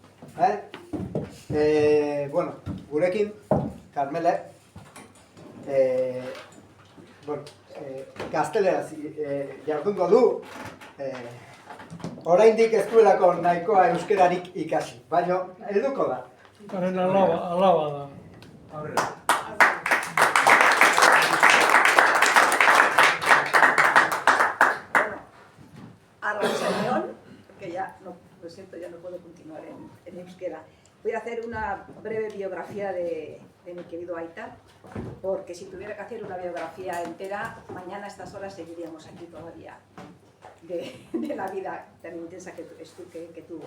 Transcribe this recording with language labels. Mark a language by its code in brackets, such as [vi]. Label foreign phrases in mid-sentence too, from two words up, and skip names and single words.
[eu] Gurekin, Carmele, gazteleraz jardungo du, oraindik ez duelako nahikoa euskerarik ikasi, baina helduko da. Haren alaba da. Arratsaldeon, [es] porque ya no, lo siento, ya no puedo continuar en euskera. Voy a hacer una breve biografía de mi querido Aita, porque si tuviera que hacer una biografía entera, mañana a estas horas seguiríamos aquí todavía de la vida tan intensa que tuvo.